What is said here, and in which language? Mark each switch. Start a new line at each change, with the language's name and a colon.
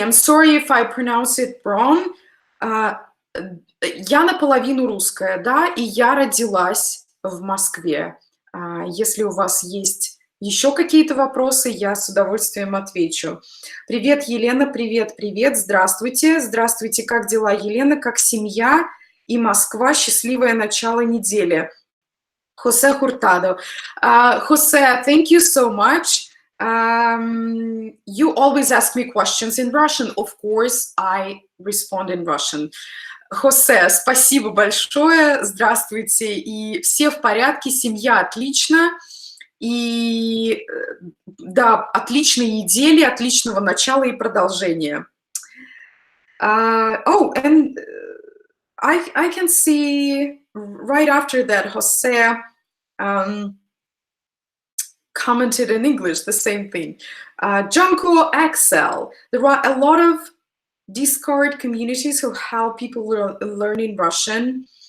English: I'm sorry if I pronounce it wrong.
Russian: Я наполовину русская, да, и я родилась в Москве. Если у вас есть еще какие-то вопросы, я с удовольствием отвечу. Привет, Елена, привет, привет, здравствуйте. Здравствуйте, как дела, Елена, как семья и Москва? Счастливое начало недели.
English: Jose Hurtado. Jose, thank you so much. You always ask me questions in Russian. Of course, I respond in Russian.
Russian: Хосе, спасибо большое. Здравствуйте. И все в порядке, семья отлично. И да, отличной недели, отличного начала и продолжения.
English: Oh, and I can see right after that, Jose commented in English the same thing. Junko Excel. There are a lot of Discord communities who help people learning Russian.